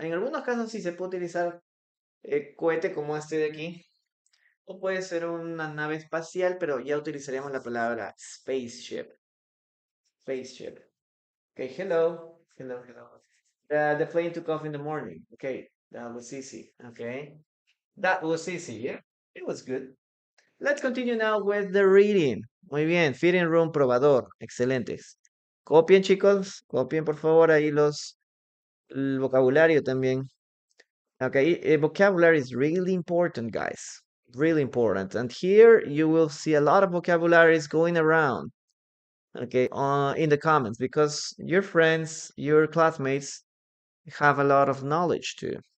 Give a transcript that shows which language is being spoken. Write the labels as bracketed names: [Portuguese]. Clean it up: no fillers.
[Spanish] En algunos casos sí se puede utilizar cohete como este de aquí. O puede ser una nave espacial, pero ya utilizaríamos la palabra spaceship. [English] Spaceship. Okay, hello. Hello, hello. The plane took off in the morning. Okay, that was easy. Okay. That was easy, yeah. It was good. Let's continue now with the reading. [Spanish] Muy bien, fitting room probador. Excelentes. Copien, chicos. Copien, por favor, ahí el vocabulario también. [English] Okay, vocabulary is really important, guys. Really important. And here you will see a lot of vocabularies going around. Okay, in the comments because your friends, your classmates have a lot of knowledge too.